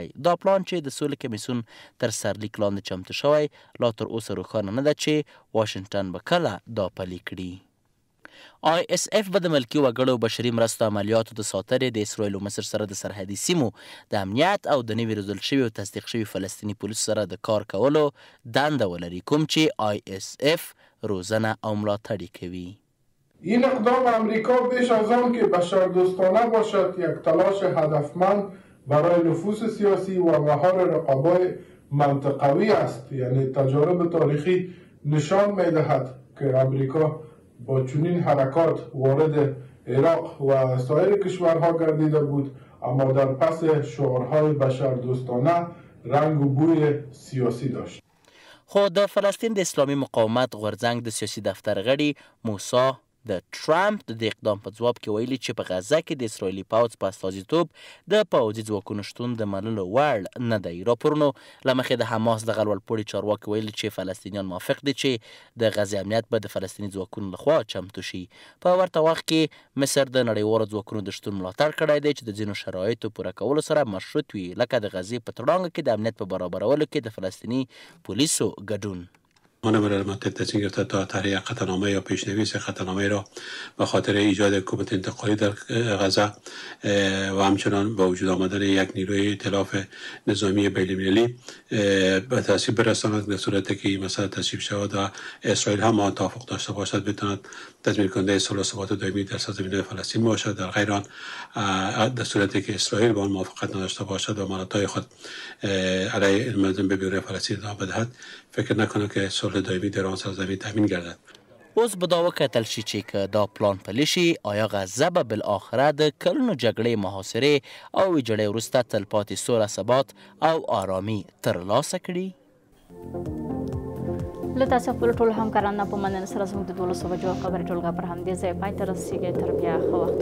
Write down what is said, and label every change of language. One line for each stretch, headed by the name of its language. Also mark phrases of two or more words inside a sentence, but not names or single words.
Pashto: دا پلان چې د سولې کمیسیون تر سرلیک لاندې چمتو شوی لا تر اوسه روښانه نه ده چې واشنګټن به کله دا پلي کړي. ISF به د ملکي وګړو بشري مرستو عملیاتو د ساتنې د اسرائیل او مصر سره د سرحدي سیمو د امنیت او د نوي روزل شوي او تصدیق شوي فلسطیني پولیسو سره د کار کولو دنده ولري، کوم چې ISF روزنه او ملاتړ کوي.
Persian: این اقدام آمریکا بیش از آن که بشردوستانه باشد یک تلاش هدفمند برای نفوذ سیاسی و مهار رقابای منطقوی است. یعنی تجارب تاریخی نشان می‌دهد که آمریکا با چنین حرکات وارد عراق و سایر کشورها گردیده بود، اما در پس شعارهای بشردوستانه رنگ و بوی سیاسی داشت.
Pashto: خو د فلسطین د اسلامي مقاومت غورځنګ د سیاسي دفتر غړي موسی د ټرمپ د اقدام په ځواب کې ویلي چې په غزه کې د اسرائیلي پوځ په استازیتوب د پوځي ځواکونو شتون د منلو وړ نه دی. راپورونو له مخې د حماس دغه لوړپوړي چارواکي ویلي چې فلسطینیان موافق دي چې د غزې امنیت به د فلسطیني ځواکونو لخوا چمتو شي. په ورته وخت کې مصر د نړیوالو ځواکونو د شتون ملاتړ کړی دی چې د ځینو شرایطو پوره کولو سره مشروط وي، لکه د غزې په تړانګه کې د امنیت په برابرولو کې د فلسطیني پولیسو ګډون.
Persian: منابع متحد تصمیم گرفته تا تهیه قطعنامه یا پیشنویس قطعنامه را به خاطر ایجاد حکومت انتقالی در غزه و همچنان با وجود آمدن یک نیروی ائتلاف نظامی بین‌المللی به تصویب برساند، در صورتی که این مسئله تصویب شود و اسرائیل هم توافق داشته باشد بتواند تضمین کننده صلح و ثبات دائمی در سرزمین فلسطین باشد. در غیر آن در صورتی که اسرائیل با آن موافقت نداشته باشد و عملیات خود علیه مردم به بیرون فلسطین ادامه بدهد، فکر نکنم که صلح دائمی در آن سرزمین تامین گردد.
Pashto: اوس به دا وکتل شي چې که دا پلان پلی شي، آیا غزه به بالاخره د کلونو جګړې، محاصرې او ویجاړۍ وروسته تلپاتې سوله، ثبات او آرامي ترلاسه کړي؟ له تاسو خپلو ټولو همکارانو په مننه سره زموږ د 12 بجو خبري ټولګه پر همدې ځای پای ته رسیږي.